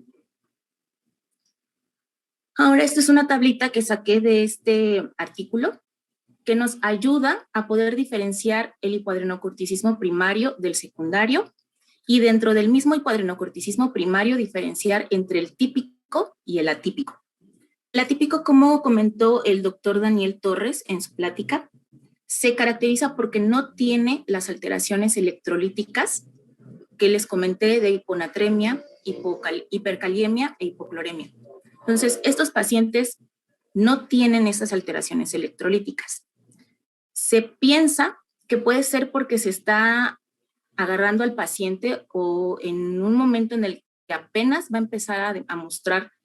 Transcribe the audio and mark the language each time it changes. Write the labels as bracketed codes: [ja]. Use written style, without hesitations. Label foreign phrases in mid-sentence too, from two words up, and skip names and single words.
[es] Ahora, esta es una tablita que saqué de este artículo que nos ayuda a poder diferenciar el hipoadrenocorticismo primario del secundario y dentro del mismo hipoadrenocorticismo primario diferenciar entre el típico y el atípico. El atípico, como comentó el doctor Daniel Torres en su plática, se caracteriza porque no tiene las alteraciones electrolíticas que les comenté de hiponatremia, hipercaliemia e hipocloremia. Entonces, estos pacientes no tienen esas alteraciones electrolíticas. Se piensa que puede ser porque se está agarrando al paciente o en un momento en el que apenas va a empezar a mostrar